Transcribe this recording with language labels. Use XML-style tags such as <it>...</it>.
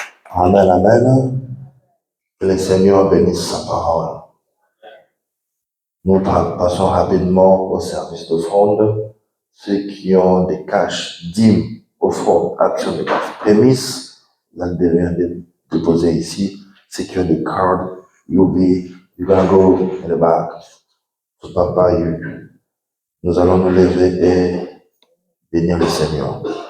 <fr>Amen, amen. Que le Seigneur bénisse sa parole. Nous passons rapidement au service d'offrande. Ceux qui ont des caches, dîmes, offrandes, actions de prémices, vous allez rien déposer ici. Ceux qui ont des</fr> <en>cards, you'll go in the back.</en> <fr>So, Papa, nous allons nous lever et bénir le Seigneur.</fr>